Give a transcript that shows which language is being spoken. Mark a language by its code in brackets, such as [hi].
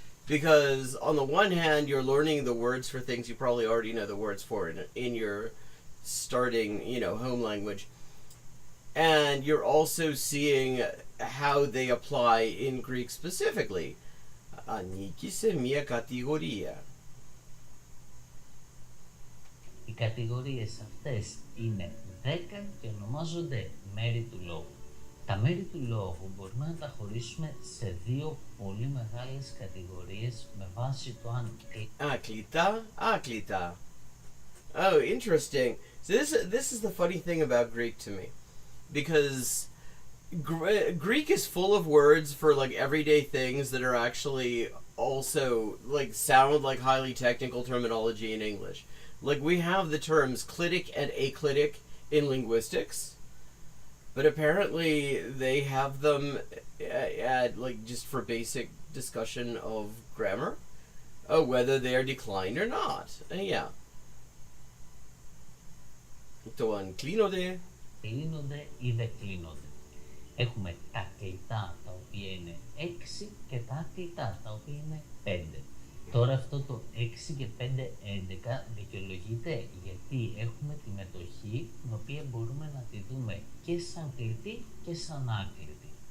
[en] Because on the one hand, you're learning the words for things you probably already know the words for in your starting, home language. And you're also seeing how they apply in Greek specifically. [el] Ανήκει σε μία κατηγορία. Οι κατηγορίες αυτές είναι 10 και ονομάζονται μέρη του λόγου. Τα μέρη του λόγου μπορούμε να τα χωρίσουμε σε δύο πολύ μεγάλες κατηγορίες με βάση το αν... [en] Άκλητα. Oh, interesting. So this is the funny thing about Greek to me. Because Greek is full of words for everyday things that are actually also sound like highly technical terminology in English. We have the terms clitic and aclitic in linguistics, but apparently they have them at just for basic discussion of grammar, whether they are declined or not. Yeah. [el] Το αν κλείνονται. Κλείνονται ή δεν κλείνονται. Έχουμε τα κλειτά τα οποία είναι 6 και τα ακλειτά τα οποία είναι 5. Τώρα αυτό το 6 και 5, 11 δικαιολογείται γιατί έχουμε τη μετοχή την οποία μπορούμε να τη δούμε και σαν κλειτή και σαν άκλητη.